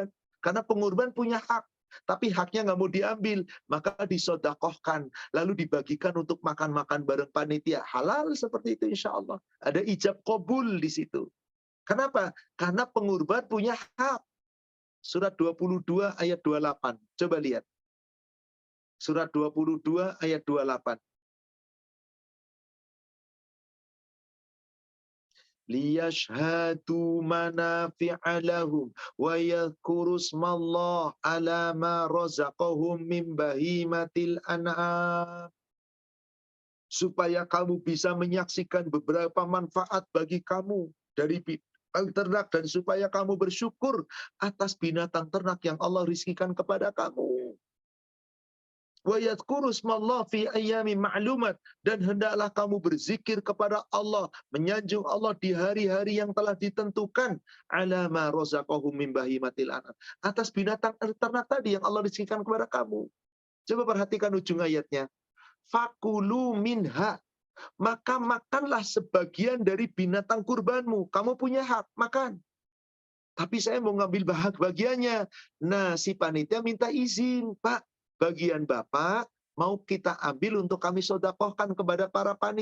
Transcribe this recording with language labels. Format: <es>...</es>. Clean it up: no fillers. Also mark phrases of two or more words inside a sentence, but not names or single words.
<id>Karena pengurban punya hak, tapi haknya nggak mau diambil, maka disodakohkan, lalu dibagikan untuk makan-makan bareng panitia. Halal seperti itu</id> <ar>إن شاء الله.</ar> <id>Ada ijab qabul di situ. Kenapa? Karena pengurban punya hak. Surat 22 ayat 28. Coba lihat. Surat 22 ayat 28.</id> <ar>ليشهدوا منافع لهم ويذكروا اسم الله على ما رزقهم من بهيمة الأنعام.</ar> <id>Supaya kamu bisa menyaksikan beberapa manfaat bagi kamu dari ternak, dan supaya kamu bersyukur atas binatang ternak yang Allah rizkikan kepada kamu.</id> <ar>ويذكروا اسم الله في أيام معلومات,</ar> <id>dan hendaklah kamu berzikir kepada Allah, menyanjung Allah di hari-hari yang telah ditentukan,</id> <ar>على ما رزقهم من بهيمة الأنعام,</ar> <id>atas binatang ternak tadi yang Allah rizkikan kepada kamu. Coba perhatikan ujung ayatnya.</id> <ar>فكلوا منها,</ar> <id>maka makanlah sebagian dari binatang kurbanmu. Kamu punya hak makan. Tapi saya mau ngambil bagiannya. Nah, si panitia minta izin, Pak, bagian Bapak mau kita ambil untuk kami sodakohkan kepada para panitia.</id>